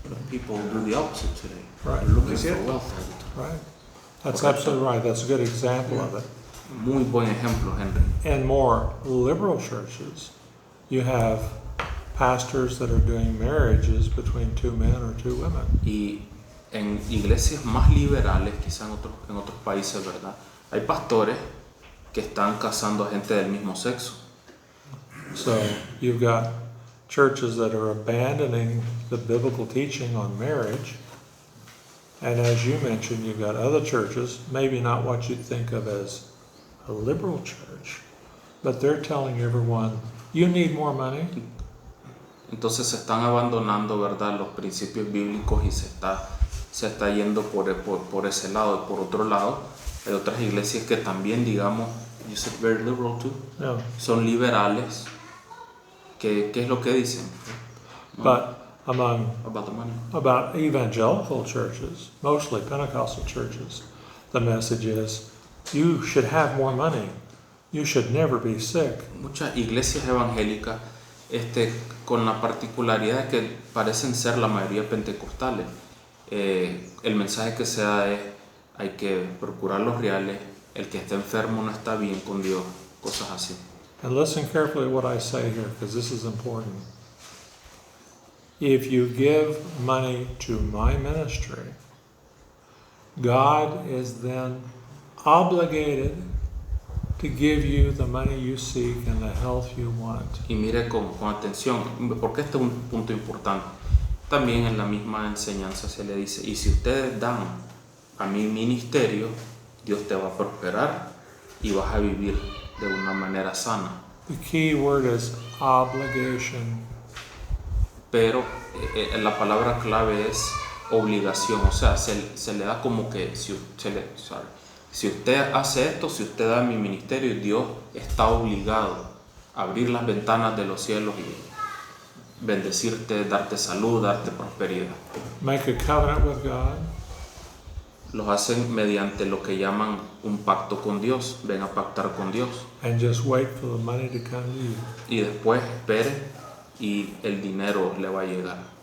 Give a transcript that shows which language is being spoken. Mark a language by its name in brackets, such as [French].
[English] People do the opposite today. Right. They're looking for wealth all the time. Right. That's absolutely right. That's a good example of it. [Spanish] Muy buen ejemplo, Henry. [English] In more liberal churches, you have pastors that are doing marriages between two men or two women. [Spanish] Y en iglesias más liberales, quizá en otros países, ¿verdad? Hay pastores que están casando a gente del mismo sexo. [English] So you've got churches that are abandoning the biblical teaching on marriage. And as you mentioned, you've got other churches, maybe not what you'd think of as a liberal church, but they're telling everyone, you need more money. [Spanish] Entonces se están abandonando, ¿verdad?, los principios bíblicos y se está yendo por ese lado. Por otro lado, hay otras iglesias que también, digamos, [English] you said very liberal too, Yeah. [Spanish] son liberales. ¿Qué es lo que dicen? [English] But About the money. about evangelical churches, mostly Pentecostal churches, the message is, you should have more money. You should never be sick. [Spanish] Muchas iglesias evangélicas con la particularidad de que parecen ser la mayoría pentecostales. El mensaje que se da es, hay que procurar los reales, el que está enfermo no está bien con Dios, cosas así. [English] And listen carefully to what I say here, because this is important. If you give money to my ministry, God is then obligated to give you the money you seek and the health you want. [Spanish] Y mire con atención, porque este es un punto importante. También en la misma enseñanza se le dice, y si ustedes dan a mi ministerio, Dios te va a prosperar y vas a vivir de una manera sana. [English] The key word is obligation. [Spanish] Pero la palabra clave es obligación, o sea, se le da como que si usted hace esto, si usted da mi ministerio, Dios está obligado a abrir las ventanas de los cielos y bendecirte, darte salud, darte prosperidad. [English] Make a covenant with God. [Spanish] Los hacen mediante lo que llaman un pacto con Dios. Ven a pactar con Dios. [English] And just wait for the money to come to you. [Spanish] Y después espere y el dinero le va a llegar.